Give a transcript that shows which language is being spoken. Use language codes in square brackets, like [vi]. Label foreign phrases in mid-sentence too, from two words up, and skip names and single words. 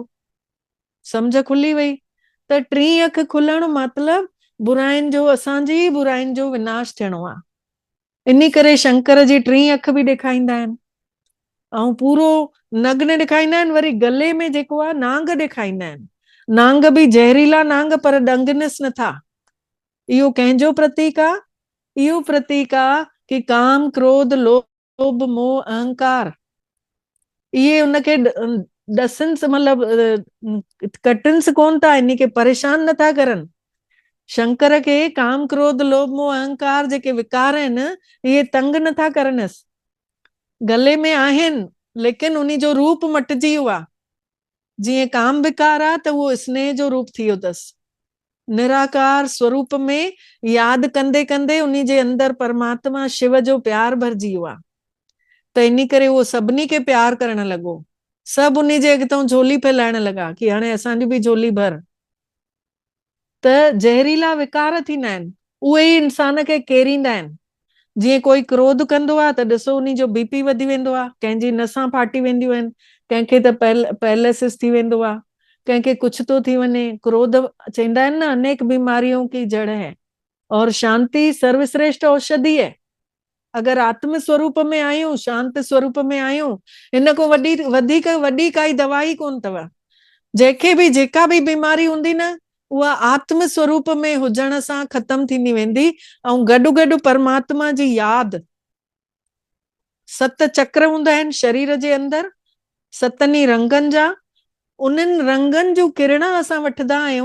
[sd] सम्झ खुली वई त टी अख खुलण मतलब बुराइनि जो, असांजी बुराइनि जो विनाश थियणो आहे। इन करे शंकर जी टी अख बि ॾेखारींदा आहिनि ऐं पूरो नग्न ॾेखारींदा आहिनि। वरी गले में जेको आहे नांग ॾेखारींदा आहिनि, नांग बि जहरीला नांग, पर ॾंगनस नथा। इहो कंहिंजो प्रतीक आहे? इहो प्रतीक आहे कि काम, क्रोध, लोभ, मोह, अहंकार, इहे उनखे डसन्स मतलब कटन्स कोन था, इन खे परेशान नथा करनि। शंकर खे काम, क्रोध, लोभ, मोह, अहंकार जेके विकार आहिनि, इहे तंग नथा करनसि। गले में आहिनि, लेकिन उन जो रूप मटिजी वियो आहे। जीअं काम विकार आहे त उहो स्नेह जो रूप थी वियो अथसि। निराकार स्वरूप में यादि कंदे कंदे उन जे अंदर परमात्मा शिव जो प्यार भरिजी वियो आहे। त इन करे उहो सभिनी खे प्यार करण लॻो, सभु उन जे अॻितां झोली फैलाइण लॻा कि हाणे असांजी बि झोली भर। त जहरीला विकार थींदा आहिनि, उहे ई इंसान खे केरींदा आहिनि। जीअं कोई क्रोध कंदो आहे त ॾिसो उन जो बीपी वधी वेंदो आहे, कंहिंजी नसां फाटी वेंदियूं आहिनि, कंहिंखे त पैरालिसिस थी वेंदो आहे, कंहिंखे कुझु थो थी वञे। क्रोध चवंदा आहिनि न, [hi] अनेक बीमारियों की जड़ है और शांति सर्वश्रेष्ठ औषधि है। [sd] अगर आत्म स्वरूप में आयूं, शांत स्वरूप में आयूं, इन को वॾी काई दवाई कोन अथव। जंहिंखे बि जेका बि बीमारी हूंदी न, उहा आत्म स्वरूप में हुजण सां ख़तम थींदी वेंदी। ऐं गॾु गॾु परमात्मा जी यादि, 7 चक्र हूंदा आहिनि शरीर जे अंदर, 7 रंगनि जा, उन्हनि रंगनि जूं किरणा असां वठंदा आहियूं।